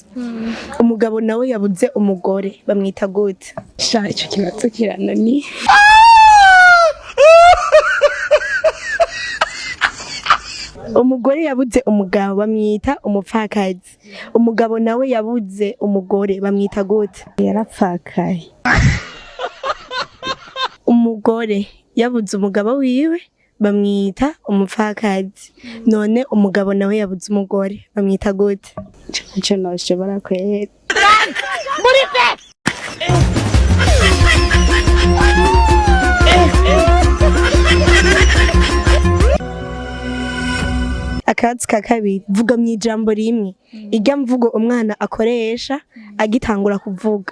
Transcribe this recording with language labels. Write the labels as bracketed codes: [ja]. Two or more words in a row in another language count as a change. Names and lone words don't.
[rn] Umugabo nawe yabuze umugore bamwita gute? Sha ico kibazo kiranani. Umugore yabuze umugabo bamwita umupfakazi. Umugabo nawe yabuze umugore bamwita gute? Yarapfakaye. Umugore yabuze umugabo wiwe bamwita umupfakazi. None umugabo nawe yabuze umugore bamwita gute? Ico noshobora kwera. Akazi ka kabiri, vuga mwijambo rimwe irya mvugo umwana akoresha agitangura kuvuga.